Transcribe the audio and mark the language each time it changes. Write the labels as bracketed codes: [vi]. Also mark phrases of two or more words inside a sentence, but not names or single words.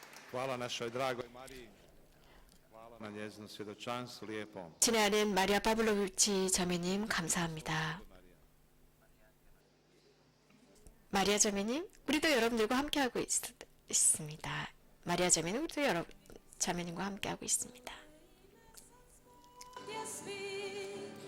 [hr] Hvala našoj dragoj Mariji. Hvala na njezino svjedočanstvu lijepom. [ko] 친애하는 마리아 파블로비치 자매님 감사합니다. 마리아 자매님, 우리도 여러분들과 함께하고 있습니다. 마리아 자매는 우리도 여러 자매님과 함께하고 있습니다. [hr] Gdje svi